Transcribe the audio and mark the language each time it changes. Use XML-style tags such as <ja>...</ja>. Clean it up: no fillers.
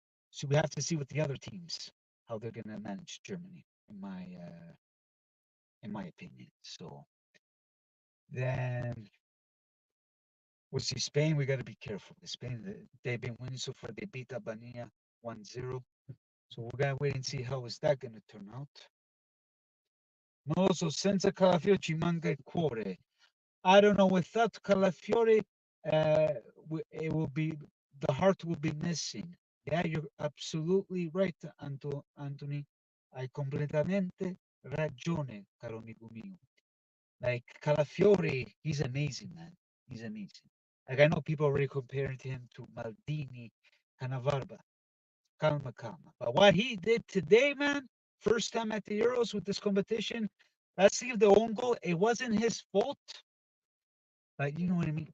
<en>So we have to see with the other teams how they're going to manage Germany, in my opinion. So then we'll see Spain. We got to be careful. Spain, they've been winning so far. They beat Albania 1-0. So we're gonna wait and see how is that going to turn out.</en> <it>Non lo so, senza Calafiori ci manca il cuore.</it> <en>I don't know. Without Calafiori, it will be the heart will be missing. Yeah, you're absolutely right, Anthony.</en> <it>Hai completamente ragione, caro amigo mio.</it> <en>Like Calafiori, he's amazing, man. He's amazing. Like I know people already comparing him to Maldini, Cannavaro.</en> <it>Calma, calma.</it> <en>But what he did today, man, first time at the Euros with this competition, let's see if the own goal, it wasn't his fault. But you know what I mean?</en>